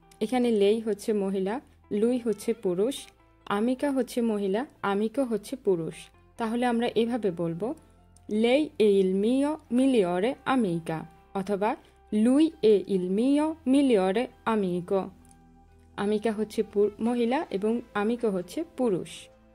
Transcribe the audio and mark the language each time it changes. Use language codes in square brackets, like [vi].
[bn] এখানে লেই হচ্ছে মহিলা, লুই হচ্ছে পুরুষ, আমিকা হচ্ছে মহিলা, আমিকো হচ্ছে পুরুষ। তাহলে আমরা এভাবে বলবো [it] lei è il mio migliore amica অথবা lui è il mio migliore amico। [bn] আমিকা হচ্ছে মহিলা এবং আমিকো হচ্ছে পুরুষ।